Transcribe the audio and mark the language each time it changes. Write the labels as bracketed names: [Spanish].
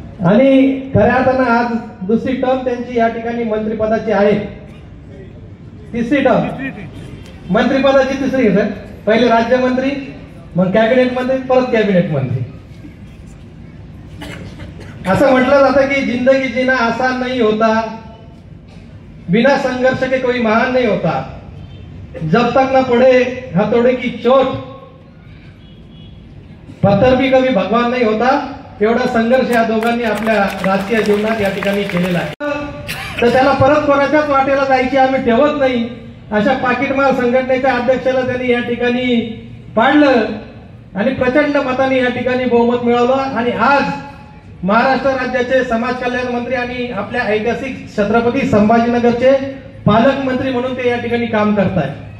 [Marathi] आणि खऱ्या अर्थानं आज दुसरी टर्म त्यांची या ठिकाणी मंत्रिपदाची आहे. तिसरी टर्म मंत्रिपदाची तिसरी आहे. पहिले राज्यमंत्री, मग कॅबिनेट मंत्री, परत कॅबिनेट मंत्री. [Hindi] असं म्हटलं जातं की जिंदगी जीना आसान नहीं होता, बिना संघर्ष के कोई महान नहीं होता, जब तक न पड़े हथौड़े की चोट, पत्थर भी कभी भगवान नहीं होता. [Marathi] एवढा संघर्ष या दोघांनी आपल्या राजकीय जीवनात या ठिकाणी केलेला आहे. तर त्याला परत कोणाच्याच वाटेला जायची आम्ही ठेवत नाही. अशा पाकिटमार संघटनेच्या अध्यक्षाला त्यांनी या ठिकाणी पाडलं आणि प्रचंड मतांनी या ठिकाणी बहुमत मिळवलं. आणि आज महाराष्ट्र राज्याचे समाज कल्याण मंत्री आणि आपल्या ऐतिहासिक छत्रपती संभाजीनगरचे पालकमंत्री म्हणून ते या ठिकाणी काम करतायत.